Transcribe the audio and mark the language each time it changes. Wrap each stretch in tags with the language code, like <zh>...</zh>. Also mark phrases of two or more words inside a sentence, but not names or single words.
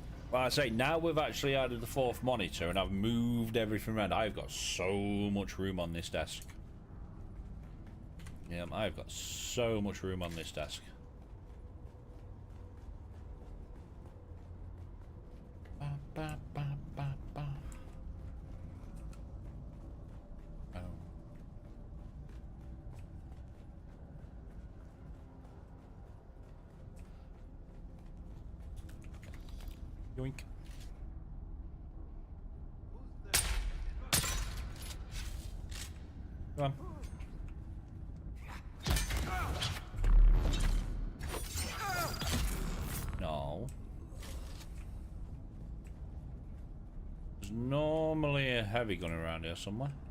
<en>Well, I say, now we've actually added the 4th monitor and I've moved everything around. I've got so much room on this desk. Yeah, I've got so much room on this desk. Ba, ba, ba, ba, ba. Oh. Yoink. Come on. No. There's normally a heavy gun around here somewhere.</en>